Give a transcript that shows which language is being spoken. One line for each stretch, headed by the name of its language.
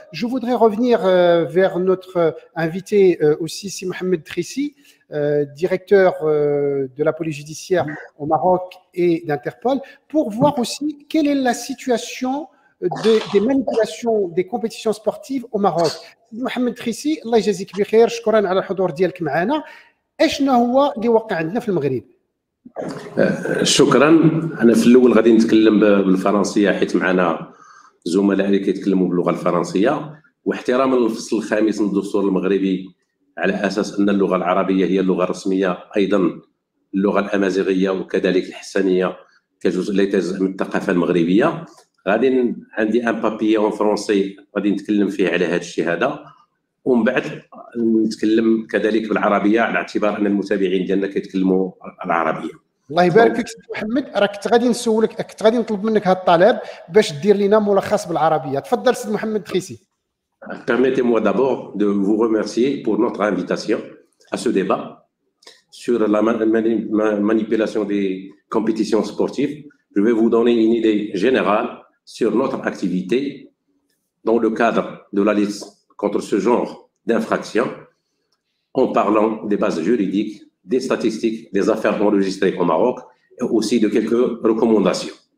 French: Je voudrais revenir vers notre invité aussi, si Mohamed Trissi, directeur de la police judiciaire au Maroc et d'Interpol, pour voir aussi quelle est la situation des manipulations des compétitions sportives au Maroc.
Arabic: محمد تريسي الله يجازيك بخير، شكرا على الحضور ديالك معنا. اشنا هو اللي وقع عندنا في المغرب؟ شكرا. انا في الاول غادي نتكلم بالفرنسيه حيت معنا زملاء اللي كيتكلموا باللغه الفرنسيه، واحتراما للفصل الخامس من الدستور المغربي على اساس ان اللغه العربيه هي اللغه الرسميه، ايضا اللغه الامازيغيه وكذلك الحسانيه كجزء لا يتجزا من الثقافه المغربيه. غادي عندي
French: ان بابي اون فرونسي
Arabic: غادي نتكلم فيه على هذا الشيء هذا، ومن بعد نتكلم كذلك بالعربيه على اعتبار ان المتابعين ديالنا كيتكلموا العربيه. الله يبارك فيك سي محمد. راك كنت غادي نسولك، كنت غادي نطلب منك هذا الطلب باش دير لنا ملخص بالعربيه. تفضل سي محمد تريسي.
French: Permettez-moi d'abord de vous remercier pour notre invitation à ce débat sur la manipulation des compétitions sportives. Je vais vous donner une idée générale sur notre activité dans le cadre de la lutte contre ce genre d'infraction, en parlant des bases juridiques, des statistiques, des affaires enregistrées au Maroc et aussi de quelques recommandations.